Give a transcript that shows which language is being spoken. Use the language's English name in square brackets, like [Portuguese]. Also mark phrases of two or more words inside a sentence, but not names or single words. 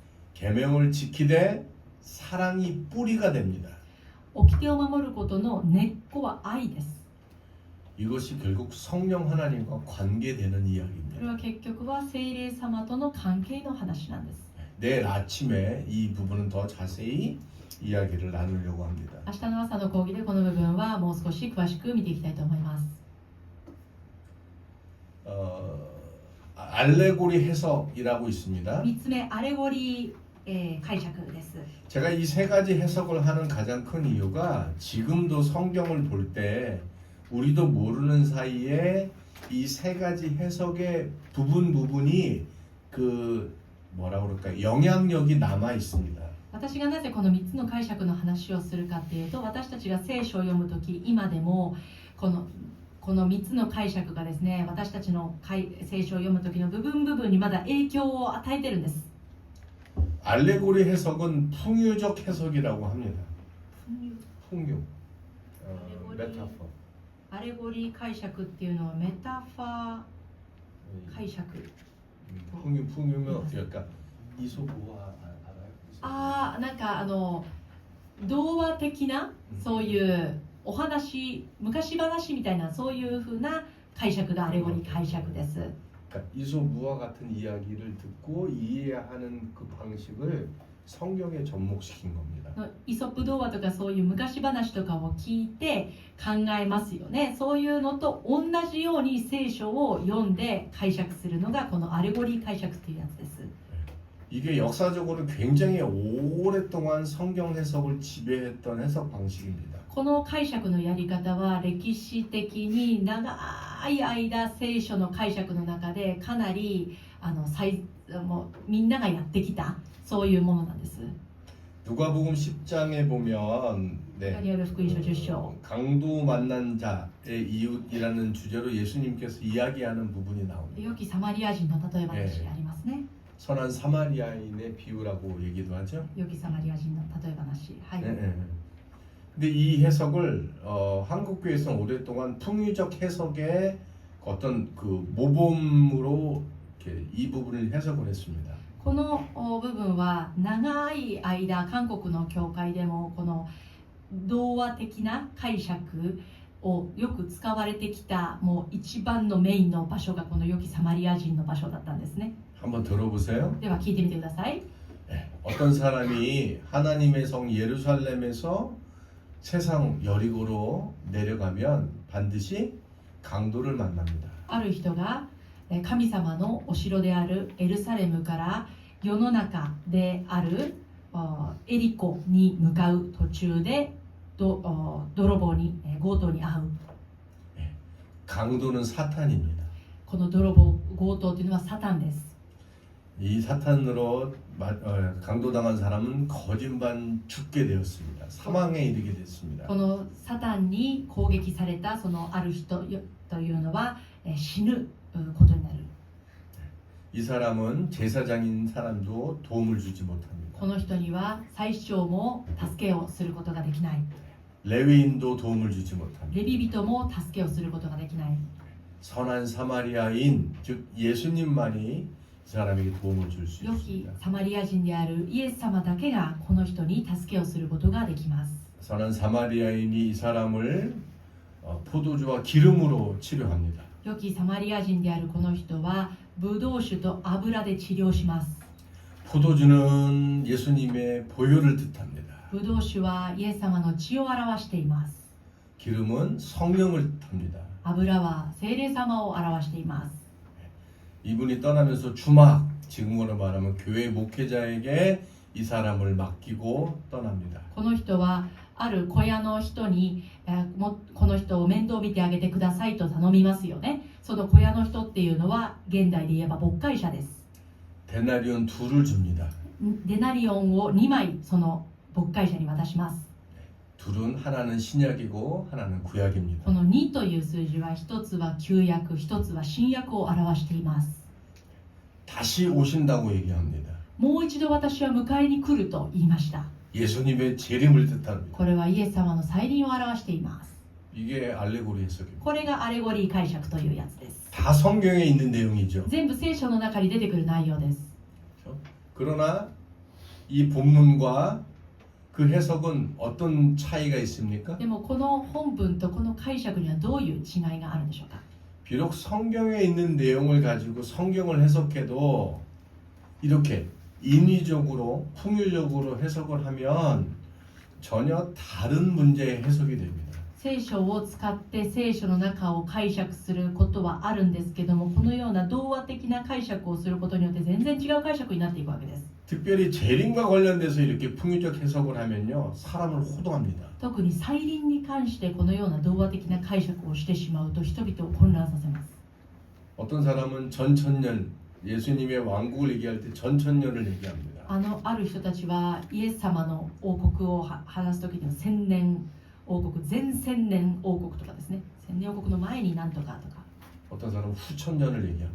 [Korean] 계명을 지키되 사랑이 뿌리가 됩니다. [Japanese] 掟を守ることの根っこは愛です。 [Korean] 이것이 결국 성령 하나님과 관계되는 [Japanese] これ [Korean] 이야기입니다. [Japanese] は結局は聖霊様との関係の話なんです。 [Korean] 내일 아침에 이 부분은 더 자세히 이야기를 나누려고 합니다. [Japanese] 明日の朝の講義でこの部分はもう少し詳しく見ていきたいと思います。 [Korean] 알레고리 해석이라고 있습니다. [Japanese] 3 つ目、アレゴリー、解釈です。 [Korean] 제가 이 세 가지 해석을 하는 가장 큰 이유가 지금도 성경을 볼 때 우리도 모르는 사이에 이 세 가지 해석의 부분이 그 뭐라 그럴까 영향력이 남아 있습니다. [Japanese] 私がなぜこの3つの解釈の話をするかっていうと、私たちが聖書を読むとき、今でもこの3つの解釈がですね、私たちの聖書を読むときの部分にまだ影響を与えてるんです。 [Korean] 알레고리 해석은 풍유적 해석이라고 합니다. 풍유. 메타포. [Japanese] アレゴリー解釈っていうのはメタファー解釈。 [Korean] 풍유면 어떻게 할까? 이소부화 알아요? [Japanese] なんか童話的なそういうお話、昔話みたいなそういう風な解釈がアレゴリー解釈です。 [Korean] 그러니까 이소부화 같은 이야기를 듣고 이해하는 그 방식을 성경에 접목시킨 겁니다. [Japanese] イソップ童話とかそういう昔話とかを聞いて考えますよね。そういうのと同じように聖書を読んで解釈するのがこのアレゴリー解釈というやつです。 [Korean] 이게 역사적으로 굉장히 오랫동안 성경 해석을 지배했던 해석 방식입니다. [Japanese] この解釈のやり方は歴史的に長い間聖書の解釈の中でかなりもうみんながやってきたそういうものなんです。 [Korean] 누가복음 10장에 보면 [Japanese] ダニエル福音書10章 [Korean] 강도 만난 자의 이웃이라는 주제로 예수님께서 이야기하는 부분이 나옵니다. [Japanese] 良きサマリア人の例え話がありますね。 [Korean] 선한 사마리아인의 비유라고 얘기도 하죠. [Japanese] 良きサマリア人の例え話。はい。 [Korean] 근데 이 해석을 한국교회에서는 오랫동안 풍유적 해석의 어떤 그 모범으로 이렇게 이 부분을 해석을 했습니다. [Japanese] この部分は長い間韓国の教会でもこの童話的な解釈をよく使われてきたもう一番のメインの場所がこの良きサマリア人の場所だったんですね。 [Korean] 한번 들어보세요. [Japanese] では聞いてみてください。 [Korean] 어떤 사람이 하나님의 성 예루살렘에서 세상 여리고로 내려가면 반드시 강도를 만납니다. [Japanese] ある人が神様のお城であるエルサレムから世の中であるエリコに向かう途中で泥棒に強盗に遭う。 [Korean] 강도는 사탄입니다. [Japanese] この泥棒強盗というのはサタンです。 [Korean] 이 사탄으로 강도당한 사람은 거짓반 죽게 되었습니다. 사망에 이르게 됐습니다. [Japanese] このサタンに攻撃されたそのある人というのは死ぬことになる。 [Korean] 이 사람은 제사장인 사람도 도움을 주지 못합니다. [Japanese] この人には最小も助けをすることができない。 [Korean] 레위인도 도움을 주지 [Japanese] レ [Korean] 못합니다. [Japanese] ビ人も助けをすることができない。 [Korean] 선한 사마리아인 즉 예수님만이 이 사람에게 도움을 줄 수 [Japanese] 良き [Korean] 있습니다. [Japanese] サマリア人であるイエス様だけがこの人に助けをすることができます。 [Korean] 선한 사마리아인이 이 사람을 포도주와 기름으로 치료합니다. [Japanese] 良きサマリア人であるこの人はブドウ酒と油で治療します。 [Korean] 포도주는 예수님의 보혈을 뜻합니다. [Japanese] ブドウ酒はイエス様の血を表しています。 [Korean] 기름은 성령을 뜻합니다. [Japanese] 油は聖霊様を表しています。 [Korean] 이분이 떠나면서 주막 지금으로 말하면 교회 목회자에게 이 사람을 맡기고 떠납니다. [Japanese] この人はある小屋の人に、この人を面倒見てあげてくださいと頼みますよね。その小屋の人っていうのは現代で言えば牧会者です。 [Korean] 데나리온 2를 줍니다. [Japanese] デナリオンを2枚その牧会者に渡します。 [Korean] 둘은 하나는 신약이고 하나는 구약입니다. [Japanese] この2という数字は一つは旧約、一つは新約を表しています。 [Korean] 다시 오신다고 얘기합니다. [Japanese] もう一度私は迎えに来ると言いました。 [Korean] 예수님의 재림을 뜻합니다. [Japanese] これはイエス様の再臨を表しています。 [Korean] 이게 알레고리 해석입니다. [Japanese] これがアレゴリー解釈というやつです。 [Korean] 다 성경에 있는 내용이죠. [Japanese] 全部聖書の中に出てくる内容です。 [Korean] 그러나 이 본문과 그 해석은 어떤 차이가 있습니까? [Japanese] でもこの本文とこの解釈にはどういう違いがあるんでしょうか。 [Korean] 비록 성경에 있는 내용을 가지고 성경을 해석해도 이렇게 인위적으로 풍유적으로 해석을 하면 전혀 다른 문제의 해석이 됩니다. [Japanese] 聖書を使って聖書の中を解釈することはあるんですけども、このような童話的な解釈をすることによって全然違う解釈になっていくわけです。 [Korean] 특별히 재림과 관련돼서 이렇게 풍유적 해석을 하면요 사람을 호도합니다. [Japanese] 特に再臨に関してこのような童話的な解釈をしてしまうと人々を混乱させます。 [Korean] 어떤 사람은 전천년 예수님의 왕국을 얘기할 때 전천년을 얘기합니다. [Japanese] ある人たちはイエス様の王国を話すときには千年王国、全千年王国とかですね、千年王国の前になんとかとか、 [Korean] 어떤 사람은 후천년을 얘기합니다.